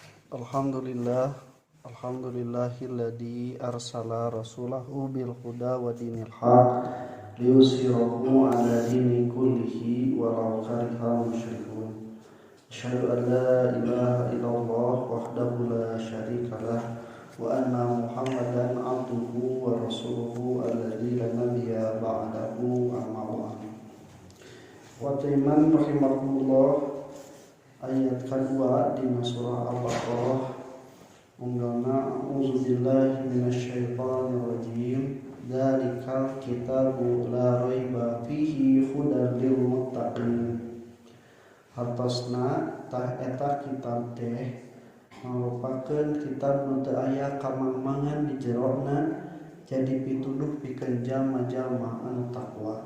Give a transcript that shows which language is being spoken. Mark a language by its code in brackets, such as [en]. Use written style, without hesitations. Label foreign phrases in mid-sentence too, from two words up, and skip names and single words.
[ar] الحمد لله، الحمد لله الذي أرسل رسوله بالهدى ودين الحق ليظهره على الدين كله ولو كره المشركون. أشهد أن لا إله إلا الله وحده لا شريك له وأن محمدا عبده ورسوله الذي لا نبي بعده أما بعد. وإيمان رحمكم الله, [id] ayat kedua di surah Al-Baqarah, [ar] unggalna أعوذ بالله من الشيطان الرجيم, ذلك الكتاب لا ريب فيه هدى للمتقين. [su] Hartosna tah eta kitab teh merupakan kitab nu teu aya kamangmangan di jerona, jadi pituduh pikeun jalma-jalma anu takwa.